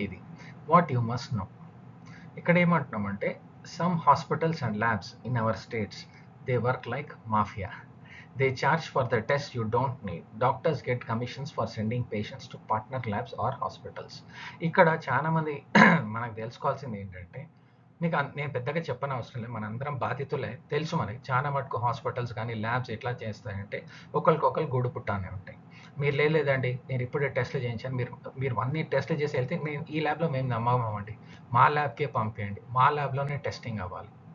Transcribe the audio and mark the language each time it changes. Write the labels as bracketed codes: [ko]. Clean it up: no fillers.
[en] ఇది what you must know. [te] ఇక్కడ ఏమంటున్నామంటే, [en] Some hospitals and labs in our states they work like mafia. They charge for the test you don't need. Doctors get commissions for sending patients to partner labs or hospitals. [te] ఇక్కడ చాలా మంది మనకు తెలుసుకోవాల్సింది ఏంటంటే, మీకు నేను పెద్దగా చెప్పని అవసరం లేదు, మనందరం బాధితులే, తెలుసు మనకి. చాలా మటుకు హాస్పిటల్స్ కానీ ల్యాబ్స్ ఎట్లా చేస్తాయంటే ఒకరికొకరు గూడు పుట్టానే ఉంటాయి. మీరు లేదండి నేను ఇప్పుడే టెస్ట్లు చేయించాను, మీరు అన్ని టెస్ట్లు చేసి వెళ్తే మేము ఈ ల్యాబ్లో మేము నమ్మమండి, మా ల్యాబ్కే పంపించండి, మా ల్యాబ్లోనే టెస్టింగ్ అవ్వాలి.